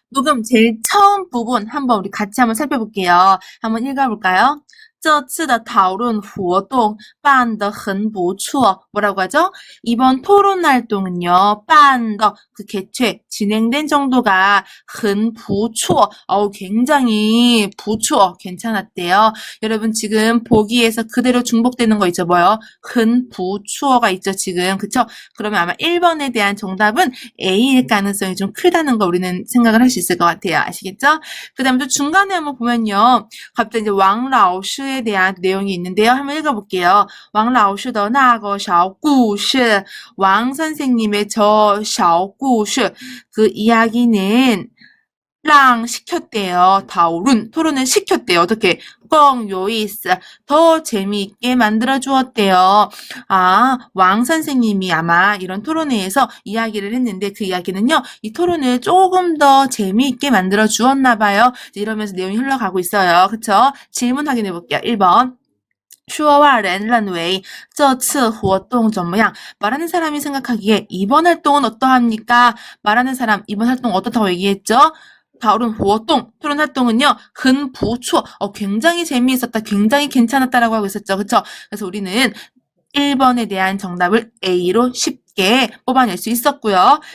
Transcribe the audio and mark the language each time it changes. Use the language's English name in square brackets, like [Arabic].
[Korean] 녹음 제일 처음 부분 한번 우리 같이 한번 살펴볼게요. 한번 읽어볼까요? [Chinese] 这次的讨论活动办得很不错. [Korean] 뭐라고 하죠? 이번 토론 활동은요, 办的 그 개최, 진행된 정도가 [Chinese] 很不错, [Korean] 굉장히 不错, 괜찮았대요. 여러분 지금 보기에서 그대로 중복되는 거 있죠, 뭐요? 很不错가 있죠, 지금. 그쵸? 그러면 아마 1번에 대한 정답은 A일 가능성이 좀 크다는 거 우리는 생각을 할 수 있을 것 같아요. 아시겠죠? 그 다음에 또 중간에 한번 보면요. 갑자기 이제 왕老师에 대한 내용이 있는데요. 한번 읽어볼게요. [Chinese] 왕老师的那个小故事, [Korean] 왕 선생님의 저 小故事, 그 이야기는 랑 시켰대요. 토론을 시켰대요. 어떻게? 껑 요이스 더 재미있게 만들어 주었대요. 왕 선생님이 아마 이런 토론회에서 이야기를 했는데 그 이야기는요. 이 토론을 조금 더 재미있게 만들어 주었나 봐요. 이러면서 내용이 흘러가고 있어요. 그쵸? 질문 확인해 볼게요. 1번. [Chinese] 说话人认为这次活动怎么样? [Korean] 말하는 사람이 생각하기에 이번 활동은 어떠합니까? 말하는 사람 이번 활동 어떻다고 얘기했죠? 토론 활동은요, [Chinese] 很不错, [Korean] 굉장히 재미있었다, 굉장히 괜찮았다라고 하고 있었죠. 그쵸? 그래서 우리는 1번에 대한 정답을 A로 쉽게 뽑아낼 수 있었고요.